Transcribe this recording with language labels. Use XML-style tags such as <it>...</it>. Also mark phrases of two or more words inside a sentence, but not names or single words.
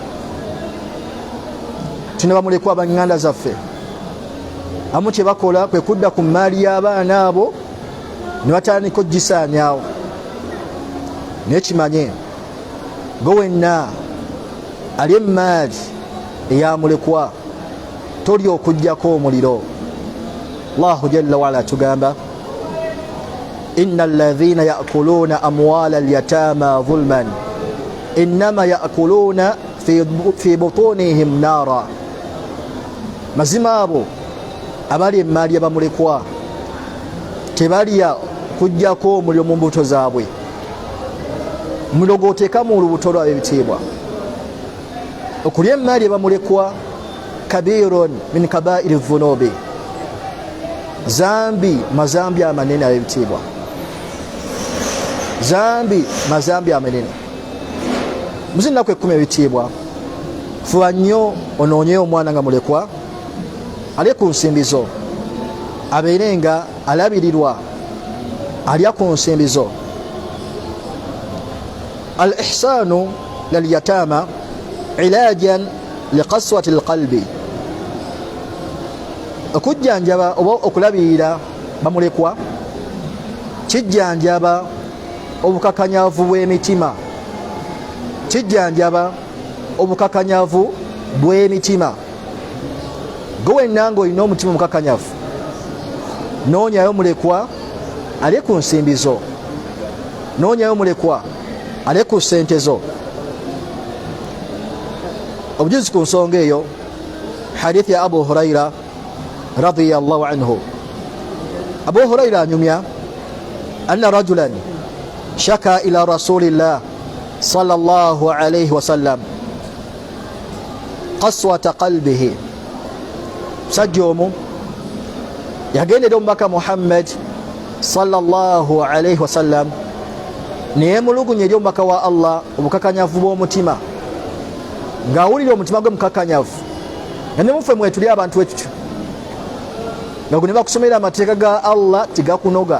<lg>Tulina bamulekwa abanganda zaffe, amu kye bakola kwe kudda ku maali y'abaana abo ne batandika ogisaanyawo. Naye kimanye gwe wenna ali emaali eyamulekwa toli okujjako omuliro.</lg> <ar>الله جل وعلا tugamba, إن الذين يأكلون أموال اليتامى ظلما إنما يأكلون في بطونهم نارا,</ar> <lg>mazima abo abali emaali abamulekwa tebalya kujjako omuliro mu mbuto zaabwe. Omuliro gw'oteeka mu lubuto lwabwe ebitiibwa. Okulya emaali abamulekwa</lg> <ar>كبيرة من كبائر الذنوب,</ar> <lg>zambi mazambi amanene ab'ebitiibwa, zambi mazambi amanene. Muzinnaku 10 ebitiibwa, fuba nnyo onoonyeyo omwana nga mulekwa ali ku nsimbi zo, abeere nga alabirirwa alya ku nsimbi zo.</lg> <ar>الإحسان لليتامى علاجا لقساوة القلب,</ar> <lg>okujjanjaba oba okulabirira bamulekwa kijjanjaba obukakanyavu bw'emitima, kijjanjaba obukakanyavu bw'emitima. Gwe wenna ng'olina omutima omukakanyavu, noonyayo mulekwa ali ku nsimbi zo, noonyayo mulekwa ali ku ssente zo. Obujuzi ku nsonga eyo, hadithi ya Abu Huraira</lg> <ar>رضي الله عنه. Abu Huraira anyumya أن رجلا شكا إلى رسول الله صلى الله عليه وسلم قساوة قلبه,</ar> <lg>musajja omu yagendera omubaka Muhammad</lg> <ar>صلى الله عليه وسلم</ar> <lg>neyemulugunya eri omubaka wa Allah obukakanyavu bw'omutima, ng'awulira omutima gwe mukakanyavu. Nga ne muffe mwetuli abantu wetutyo, nga gwe ne bakusomera amateeka ga Allah tigakunoga.</lg>